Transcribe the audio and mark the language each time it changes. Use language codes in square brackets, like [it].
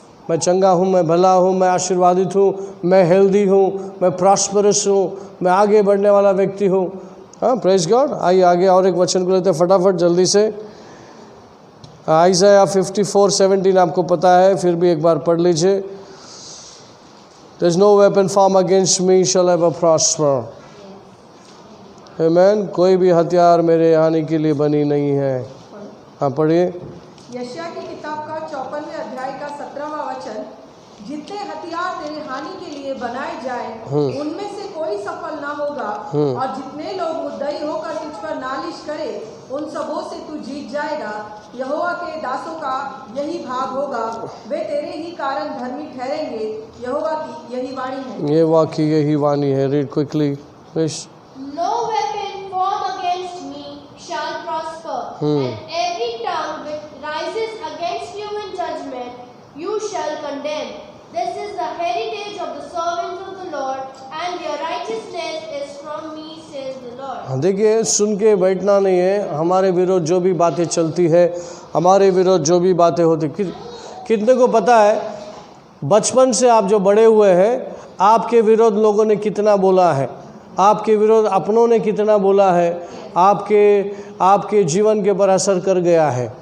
[hi] मैं चंगा हूँ, मैं भला हूँ, मैं आशीर्वादित हूँ, मैं हेल्दी हूँ, मैं प्रॉस्परस हूँ, मैं आगे बढ़ने वाला व्यक्ति हूँ। हाँ, [en] Praise God. [hi] आइए आगे और एक वचन को लेते हैं फटाफट जल्दी से। आइज़ाया 54:17 आपको पता है, फिर भी एक बार पढ़ लीजिए। [en] There is no weapon formed against me shall ever prosper. Amen. [hi] कोई भी हथियार मेरे हानि के लिए बनी नहीं है। हाँ, पढ़िए। यशायाह की किताब का 54वें अध्याय का 17वां वचन, जितने हथियार तेरे हानि के लिए बनाए जाए उनमें से कोई सफल ना होगा, और जितने लोग मुद्दई होकर तुझ पर नालिश करे उन सबों से तू जीत जाएगा। यहोवा के दासों का यही भाग होगा, वे तेरे ही कारण धर्मी ठहरेंगे। यहोवा की यही वाणी है। ये वाकई यही वाणी है। [en] Read quickly please. No weapon formed against me shall prosper, and every tongue which rises against you in judgment you shall condemn. This is the heritage of the servants of the Lord, and their righteousness is from me, says the Lord. [hi] देखिए, सुन के बैठना नहीं है। हमारे विरोध जो भी बातें चलती है, हमारे विरोध जो भी बातें होती, कितने को पता है बचपन से आप जो बड़े हुए हैं, आपके विरोध लोगों ने कितना बोला है, आपके विरोध अपनों ने कितना बोला है, आपके जीवन के ऊपर असर कर गया है।